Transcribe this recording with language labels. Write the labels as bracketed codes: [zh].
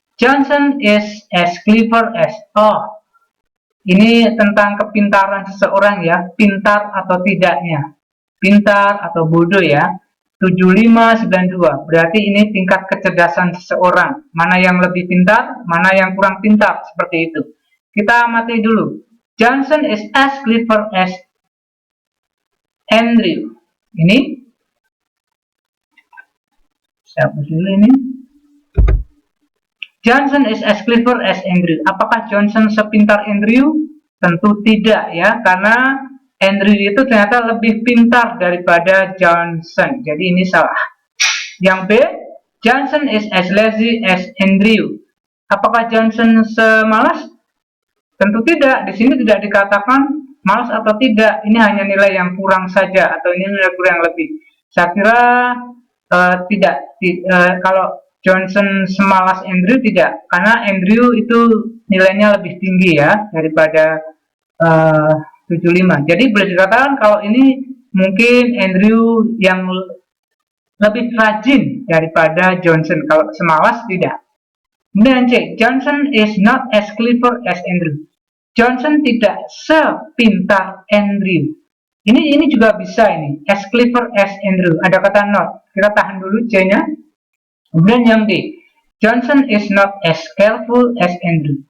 [en] Johnson is as clever as, [id] ini tentang kepintaran seseorang ya, pintar atau tidaknya. Pintar atau bodoh ya. 75, 92. Berarti ini tingkat kecerdasan seseorang. Mana yang lebih pintar, mana yang kurang pintar, seperti itu. Kita amati dulu. [en] Johnson is as clever as Andrew. [id] Ini saya hapus dulu ini. [en] Johnson is as clever as Andrew. [id] Apakah Johnson sepintar Andrew? Tentu tidak ya, karena Andrew itu ternyata lebih pintar daripada Johnson. Jadi ini salah. Yang B, [en] Johnson is as lazy as Andrew. [id] Apakah Johnson semalas? Tentu tidak. Di sini tidak dikatakan malas atau tidak. Ini hanya nilai yang kurang saja, atau ini nilai kurang lebih. Saya kira tidak. Kalau Johnson semalas Andrew tidak, karena Andrew itu nilainya lebih tinggi ya daripada 75. Jadi boleh dikatakan kalau ini mungkin Andrew yang lebih rajin daripada Johnson. Kalau semalas tidak. Kemudian C, [en] Johnson is not as clever as Andrew. [id] Johnson tidak sepintar Andrew. Ini juga bisa ini, [en] as clever as Andrew. [id] Ada kata not. Kita tahan dulu C-nya. Kemudian yang D, [en] Johnson is not as careful as Andrew.